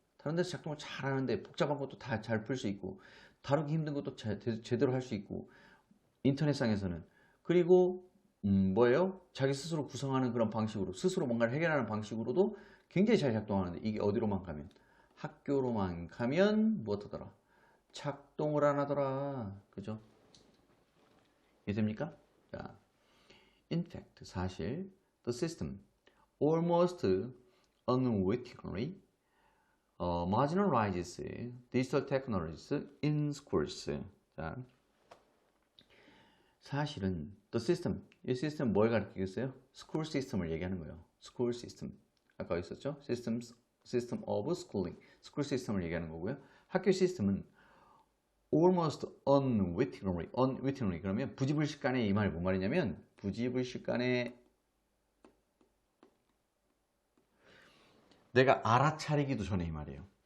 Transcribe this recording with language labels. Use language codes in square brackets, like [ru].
[ko] 다른 데서 작동을 잘하는데 복잡한 것도 다 잘 풀 수 있고 다루기 힘든 것도 제대로 할 수 있고 인터넷상에서는 그리고 뭐예요? 자기 스스로 구성하는 그런 방식으로 스스로 뭔가를 해결하는 방식으로도 굉장히 잘 작동하는데 이게 어디로만 가면 학교로만 가면 무엇하더라? 작동을 안 하더라. 그죠? 이해됩니까? [en] 자, in fact [ko] 사실 [en] the system almost unwittingly marginalizes digital technologies in schools. [ko] 자, 사실은 the system, 이 시스템 뭘 가리키겠어요? school system을 얘기하는 거예요. school system. 아까 있었죠? [en] system of schooling. [ko] school system을 얘기하는 거고요. 학교 시스템은 [en] almost unwittingly [ko] 그러면 부지불식간에 이 말이 뭔 말이냐면 부지불식간에 내가 알아차리기도 전에 이 말이에요.